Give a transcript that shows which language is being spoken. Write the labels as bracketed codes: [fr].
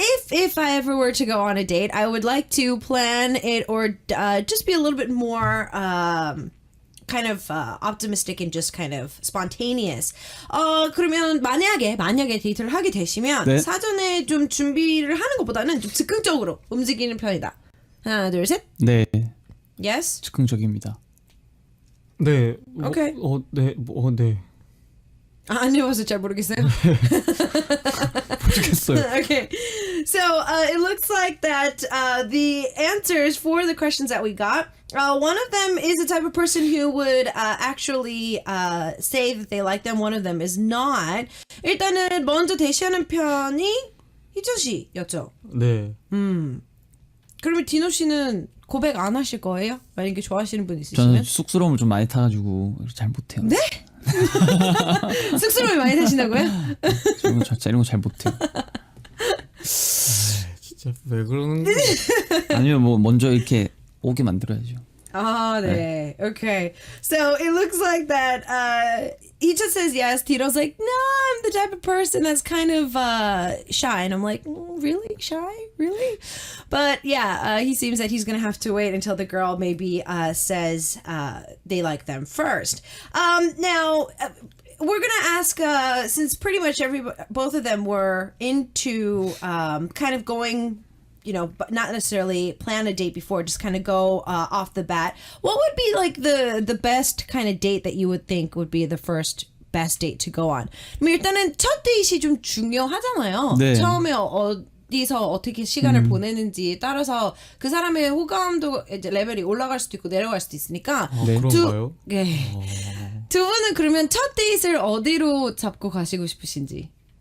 [en] If I ever were to go on a date, I would like to plan it or just be a little bit more kind of optimistic and just kind of spontaneous. [ko] 그러면 만약에 데이트를 하게 되시면 네. 사전에 좀 준비를 하는 것보다는 좀 즉흥적으로 움직이는 편이다. 하나, 둘, 셋. 네. [en] Yes. [ko] 즉흥적입니다. 네. [en] Okay. [ko] 네. 네. 안 해봐서 잘 모르겠어요. 모르겠어요. [en] Okay, so it looks like that the answers for the questions that we got, one of them is the type of person who would actually say that they like them. One of them is not. [ko] 일단은 먼저 대시하는 편이 희천 씨였죠. 네. 그러면 디노 씨는 고백 안 하실 거예요? 만약에 좋아하시는 분 저는 있으시면? 쑥스러움을 좀 많이 타가지고 잘 못해요. 네? 쑥스러움을 많이 타신다고요? 저는 진짜 이런 거 잘 못해요. 진짜 왜 그러는 거야? 아니면 뭐 먼저 이렇게 오게 만들어야죠. Ah, 네. Okay. [en] So it looks like that he just says yes. Tito's like, no, I'm the type of person that's kind of shy. And I'm like, really? Shy? Really? But yeah, he seems that he's going to have to wait until the girl maybe says they like them first. Now, we're going to ask, since pretty much both of them were into kind of going, you know, but not necessarily plan a date before, just kind of go off the bat. What would be like the best kind of date that you would think would be the first best date to go on? [ko] 일단은 첫 데이트이 좀 중요하잖아요. 네. 처음에 어디서 어떻게 시간을 보내는지 따라서 그 사람의 호감도 이제 레벨이 올라갈 수도 있고 내려갈 수도 있으니까. 네. 그런가요? 두 분은 그러면 첫 데이트를 어디로 잡고 가시고 싶으신지?